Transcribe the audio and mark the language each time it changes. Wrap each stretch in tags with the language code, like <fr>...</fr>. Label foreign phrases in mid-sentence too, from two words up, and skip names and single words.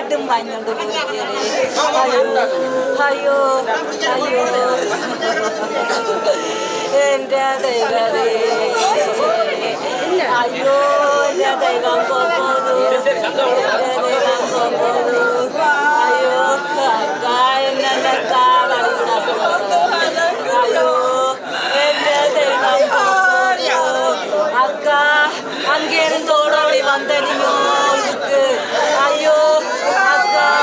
<ml>മഞ്ഞോണ്ട് അയ്യോ അയ്യോ അയ്യോ എൻ്റെ ദൈവമേ അയ്യോ എൻ്റെ ദൈവം പോകുന്നു അയ്യോ എന്നെ അയ്യോ എൻ്റെ ദൈവം</ml> <ta>அக்கா அங்கேருந்து ஓடோடி வந்த நீங்க இதுக்கு ஐயோ அக்கா</ta>